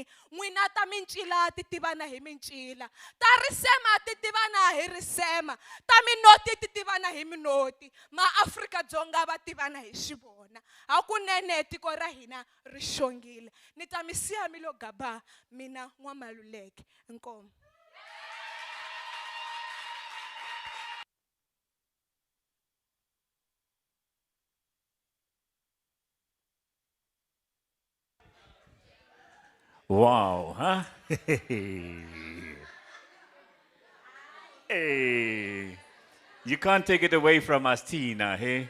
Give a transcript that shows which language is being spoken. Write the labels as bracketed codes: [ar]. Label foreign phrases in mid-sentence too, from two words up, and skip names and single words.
[ts] N'wina ta mincila ti tivana hi mincila, ta risema ti tivana hi risema, ta minoti ti tivana hi minoti, ma Afrika-Dzonga va tivana hi xivona. Hakunene tiko ra hina ri xongile. Ni ta mi siya mi lo gaba, mina N'wamaluleke. Inkomo. [en] Wow, huh? Hey, you can't take it away from us, Tina, hey?